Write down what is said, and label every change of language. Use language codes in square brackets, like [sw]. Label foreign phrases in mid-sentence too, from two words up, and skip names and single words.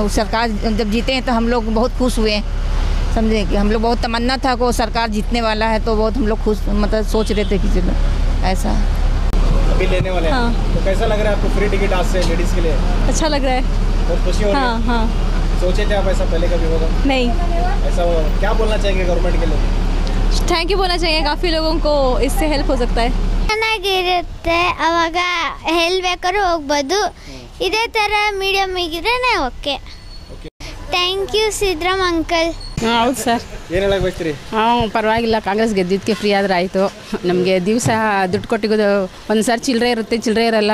[hi] वो सरकार जब जीते हैं तो हम लोग बहुत खुश हुए, समझे कि हम लोग बहुत तमन्ना था को सरकार जीतने वाला है, तो बहुत हम लोग खुश मतलब सोच रहे थे कि चलो ऐसा अभी लेने वाले हैं। हाँ। तो कैसा लग रहा है आपको [en] free ticket [hi] आज से लेडीज़ के लिए? अच्छा लग रहा है, बहुत खुशी हो रही है। हाँ। सोचे थे आप ऐसा पहले कभी होगा? नहीं, ऐसा होगा। क्या बोलना चाहेंगे गवर्नमेंट के लिए? [en] thank you [hi] बोलना चाहिए, काफ़ी लोगों को इससे हेल्प हो सकता है। [kn] ಚೆನ್ನಾಗಿರುತ್ತೆ, ಅವಾಗ ಎಲ್ಲಿ ಬೇಕಾದ್ರೂ ಹೋಗ್ಬೋದು. ಇದೇ ಥರ ಮೀಡಿಯಮ್ ಇದ್ರೆ ಓಕೆ. [en] thank you [kn] ಸಿದ್ದರಾಮ್ ಅಂಕಲ್. ಹೌದು ಸರ್. ಏನು ಹೇಳಕ್ಕೆ ಬಯಸ್ತೀರಿ? ಪರವಾಗಿಲ್ಲ, ಕಾಂಗ್ರೆಸ್ ಗೆದ್ದಿದ್ದಕ್ಕೆ ಫ್ರೀ ಆದ್ರೆ ಆಯಿತು. ನಮಗೆ ದಿವಸ ದುಡ್ಡು ಕೊಟ್ಟಿಗೋದು ಒಂದು ಸಾರಿ ಚಿಲ್ಲರೆ ಇರುತ್ತೆ, ಚಿಲ್ಲರೆ ಇರಲ್ಲ.